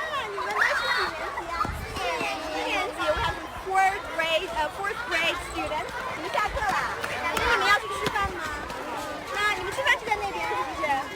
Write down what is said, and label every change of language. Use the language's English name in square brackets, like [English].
[Chinese] 你们都是几年级啊？4年级。 [English] We have fourth grade students. [Chinese] 你们下课啦？那你们要去吃饭吗？那你们吃饭是在那边是不是？